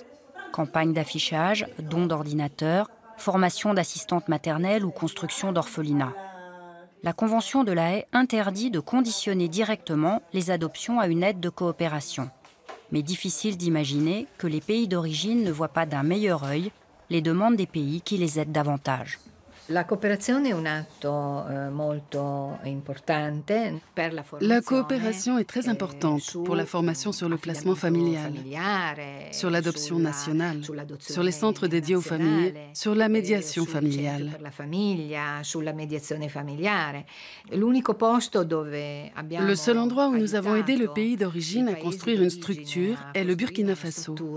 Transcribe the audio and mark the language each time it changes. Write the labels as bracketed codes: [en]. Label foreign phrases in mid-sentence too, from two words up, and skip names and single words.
[fr] Campagne d'affichage, dons d'ordinateurs, formation d'assistantes maternelles ou construction d'orphelinats. La Convention de La Haye interdit de conditionner directement les adoptions à une aide de coopération. Mais difficile d'imaginer que les pays d'origine ne voient pas d'un meilleur œil les demandes des pays qui les aident davantage. La coopération est [it] un atto molto importante per la formazione. [fr] La coopération est très importante pour la formation sur le placement familial, sur l'adoption nationale, sur les centres dédiés aux familles, sur la médiation familiale. Le seul endroit où nous avons aidé le pays d'origine à construire une structure est le Burkina Faso.